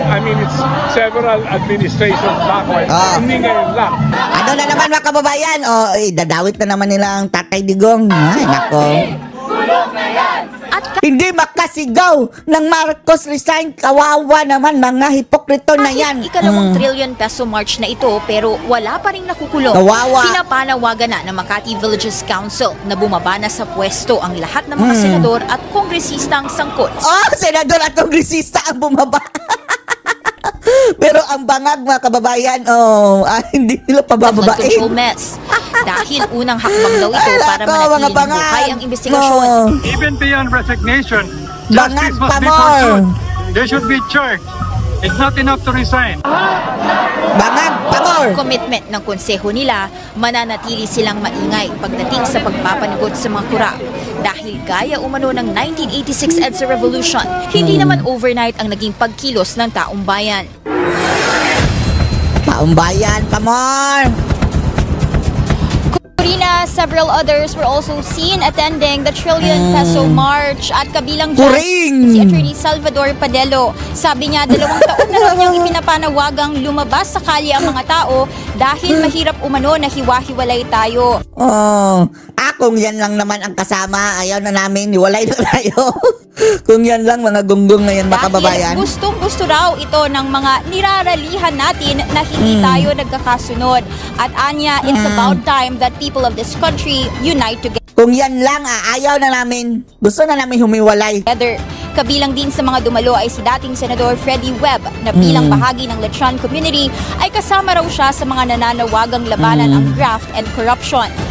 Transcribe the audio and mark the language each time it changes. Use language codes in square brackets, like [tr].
[en] I mean, it's several administrations backward. [tl] Hindi ngayon lang. Ano na naman mga kababayan? Dadawit na naman nila ang Tatay Digong. Ay, nako. Hindi makasigaw ng Marcos resign. Kawawa naman mga hipokrito na yan. Ikalawang Trillion Peso March na ito pero wala pa rin nakukulong. Kawawa. Pinapanawagan na ng Makati Villages Council na bumaba na sa pwesto ang lahat ng mga senador at kongresistang sangkot. Senador at kongresista ang bumaba. Pero ang Bangag mga kababayan, hindi nila pabababain. Dahil unang hakbang daw ito para manatiling buhay ang investigasyon. [en] Even beyond resignation, [tl] Bangag [en] justice must be pursued. They should be charged. It's not enough to resign. [tl] Bangag, pamor! Commitment ng konseho nila, mananatili silang maingay pagdating sa pagpapanagot sa mga kurap. Dahil gaya umano ng 1986 EDSA Revolution, hindi naman overnight ang naging pagkilos ng taong bayan. Taong bayan, pamor! [en] Corina, several others were also seen attending the Trillion Peso March [tl] at kabilang dyan si [en] Attorney Salvador Padelo. [tl] Sabi niya, 2 taon na raw niyang ipinapanawagang lumabas sa kalye ang mga tao dahil mahirap umano na hiwa-hiwalay tayo. Kung yan lang naman ang kasama, ayaw na namin, hiwalay na tayo. Kung yan lang mga gunggong na yan mga kababayan. Gustong-gusto raw ito ng mga niraralihan natin na hindi tayo nagkakasunod. At anya, [en] it's about time that people of this country unite together. [tl] Kung yan lang, ayaw na namin. Gusto na namin humiwalay. Kabilang din sa mga dumalo ay si dating Senador Freddie Webb na bilang bahagi ng Lechon community ay kasama raw siya sa mga nananawagang labanan ang graft and corruption.